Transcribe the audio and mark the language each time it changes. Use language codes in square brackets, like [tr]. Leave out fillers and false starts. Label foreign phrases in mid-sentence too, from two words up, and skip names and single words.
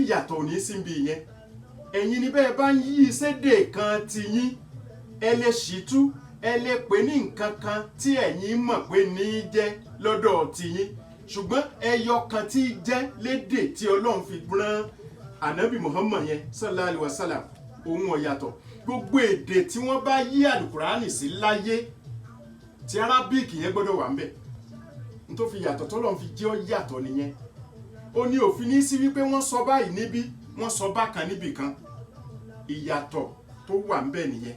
[yo] ìyàtọ̀ ní síbi yẹn ẹ̀yin ni bẹ́ẹ̀ bá ń yí sédè kan ti yín ẹ lè ṣìtú ẹ lè pè ní nǹkan kan tí ẹ̀yin mọ̀ pé ní í jẹ́ lọ́dọ̀ ti yín ṣùgbọ́n ẹyọ kan tí í jẹ́ lédè tí Ọlọ́run fi rán ànábì Muhammad yẹn [ar] صلى الله عليه وسلم [yo] òun ọ̀yàtọ̀ gbogbo èdè tí wọ́n bá yí àlùkùránì sí láyé tí Arabic yẹn gbọ́dọ̀ wà ńbẹ̀ n tó fi yàtọ̀ tọ́lọ́run fi jẹ́ ó yàtọ̀ nìyẹn ó ní òfin ní sí wípé wọ́n sọ báyìí níbí wọ́n sọ bákan níbì kan ìyàtọ̀ tó wà ń bẹ̀ nìyẹn.